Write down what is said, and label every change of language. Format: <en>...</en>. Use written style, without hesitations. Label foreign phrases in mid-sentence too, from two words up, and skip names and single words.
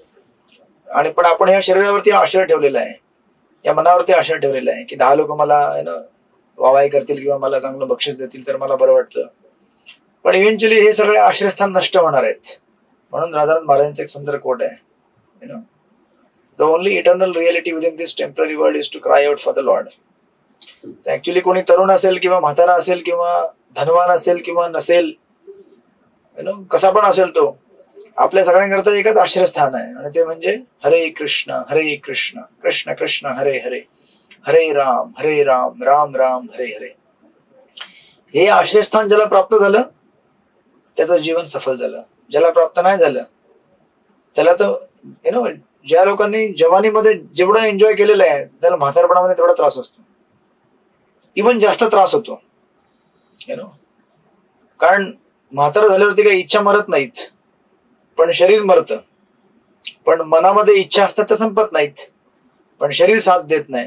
<mr>आणि पण आपण या शरीरावरती आश्रय ठेवलेला आहे, या मनावरती आश्रय ठेवलेला आहे की 10 लोक मला वावाई करतील किंवा मला चांगलं बक्षीस देतील तर मला बरं वाटतं, पण इव्हेंच्युअली हे सगळे आश्रयस्थान नष्ट होणार आहेत। म्हणून राधानाथ महाराजांचं एक सुंदर कोट आहे,</mr> <en>The only eternal reality within this temporary world is to cry out for the Lord.</en> <mr>ऍक्च्युअली कोणी तरुण असेल किंवा म्हातारा असेल किंवा धनवान असेल किंवा नसेल, कसा पण असेल तो, आपल्या सगळ्यांकरता एकच आश्रयस्थान आहे, आणि ते म्हणजे हरे कृष्ण कृष्ण कृष्ण हरे हरे, हरे राम राम राम हरे हरे। हे आश्रयस्थान ज्याला प्राप्त झालं त्याचं जीवन सफल झालं, ज्याला प्राप्त नाही झालं त्याला तर ज्या लोकांनी जवानीमध्ये जेवढं एन्जॉय केलेलं आहे त्याला म्हातारपणामध्ये तेवढा त्रास असतो, इव्हन जास्त त्रास होतो, कारण म्हातारा झाल्यावरती काही इच्छा मरत नाहीत, पण शरीर मरतं, पण मनामध्ये इच्छा असतात त्या संपत नाहीत, पण शरीर साथ देत नाही।</mr>